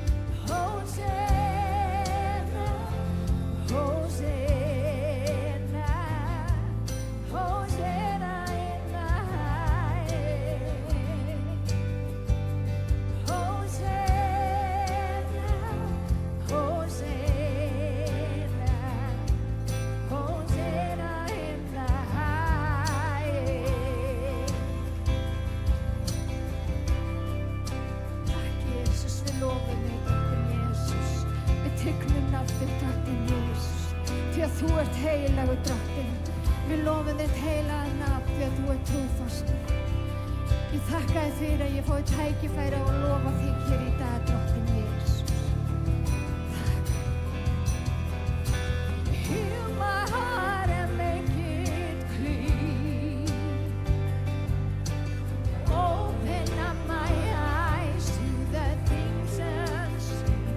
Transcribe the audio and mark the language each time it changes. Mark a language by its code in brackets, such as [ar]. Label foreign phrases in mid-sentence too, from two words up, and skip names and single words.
[en] Hosanna, Hosanna, Hosanna in the highest. Hosanna, Hosanna, Hosanna in the highest. [is] Takk Jesus, við lofum þig, Drottinn Jesus. Við tignum nafnið, Drottinn Jesus, því að þú ert heilagur, Drottinn. Við lofum þitt heilaga nafn því að þú ert trúfastur. Ég þakka þér fyrir að ég fái tækifæri á að lofa þig hér í dag, Drottinn Jesus. [en] Heal my heart and make it clean. Open up my eyes to the things unseen.